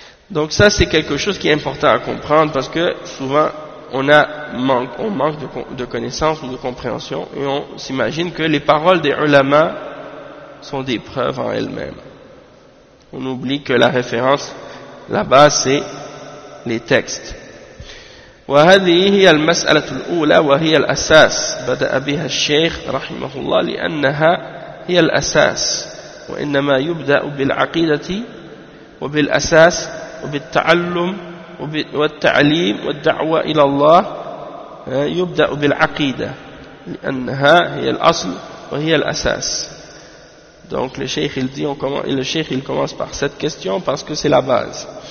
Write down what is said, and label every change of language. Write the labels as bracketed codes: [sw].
[fr] Donc ça, c'est quelque chose qui est important à comprendre parce que souvent, on manque de connaissances ou de compréhension et on s'imagine que les paroles des ulama sont des preuves en elles-mêmes. On oublie que la référence là-bas c'est les textes. [ar] وهذه هي المسألة الأولى وهي الأساس بدأ بها الشيخ رحمه الله لأنها هي الأساس وإنما يبدأ بالعقيدة وبالأساس وبالتعلم والتعليم والدعوة إلى الله يبدأ بالعقيدة لأنها هي الأصل وهي الأساس. [fr] Donc le cheikh il dit le cheikh commence par cette question parce que c'est la base.